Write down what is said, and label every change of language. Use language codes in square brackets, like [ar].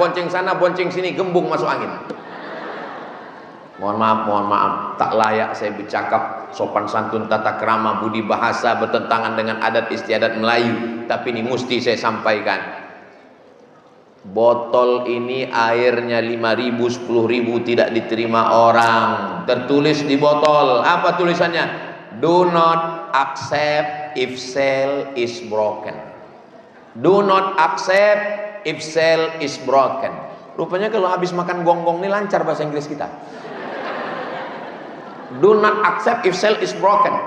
[id] Bonceng sana, bonceng sini, gembung masuk angin. Mohon maaf, tak layak saya bercakap sopan santun, tata krama, budi bahasa bertentangan dengan adat istiadat Melayu. Tapi ini mesti saya sampaikan. botol ini airnya 5.000, 10.000 tidak diterima orang. Tertulis di botol, apa tulisannya? [en] Do not accept if seal is broken. Do not accept if seal is broken. [id] Rupanya kalau habis makan gonggong ini lancar bahasa Inggris kita. [en] Do not accept if seal is broken.